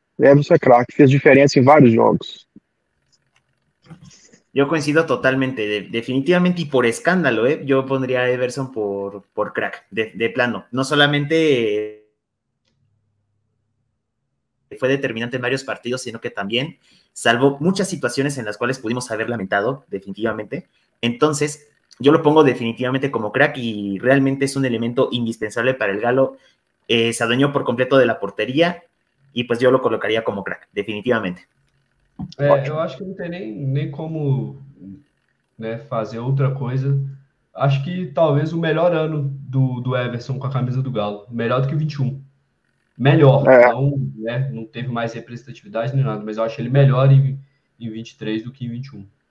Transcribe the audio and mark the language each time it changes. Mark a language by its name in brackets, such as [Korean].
[Portuguese] Everson é craque, fez diferença em vários jogos. [Spanish] Yo coincido totalmente, definitivamente, y por escándalo, yo pondría a Everson por crack, de plano. No solamente fue determinante en varios partidos, sino que también salvó muchas situaciones en las cuales pudimos haber lamentado, definitivamente. Entonces, yo lo pongo definitivamente como crack y realmente es un elemento indispensable para el Galo. Se adueñó por completo de la portería y pues yo lo colocaría como crack, definitivamente. [Portuguese] Eu acho que não tem nem como, né, fazer outra coisa. Acho que talvez o melhor ano do Everson com a camisa do Galo. Melhor do que 21. Melhor. Não teve mais representatividade nem nada, mas eu acho ele melhor em 23 do que em 21.